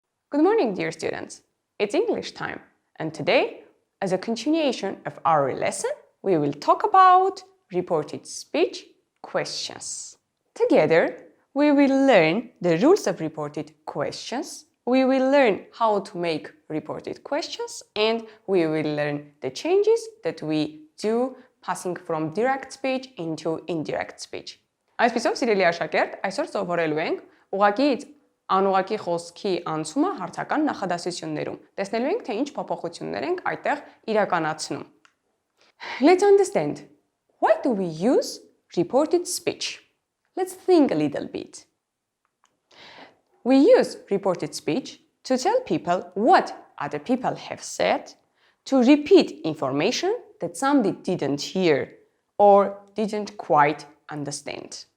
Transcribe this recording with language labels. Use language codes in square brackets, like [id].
[en] Good morning, dear students. It's English time, and today, as a continuation of our lesson, we will talk about reported speech questions. Together, we will learn the rules of reported questions, we will learn how to make reported questions, and we will learn the changes that we do passing from direct speech into indirect speech. [hy] Այսպիսով, սիրելի աշակերտ, այսօր սովորելու ենք ուղղակի անուղղակի խոսքի անցումը հարցական նախադասություններում։ Տեսնելու ենք, թե ինչ փոփոխություններ ենք այդտեղ իրականացնում։ [en] Let's understand. Why do we use reported speech? Let's think a little bit. We use reported speech to tell people what other people have said, to repeat information that somebody didn't hear or didn't quite understand.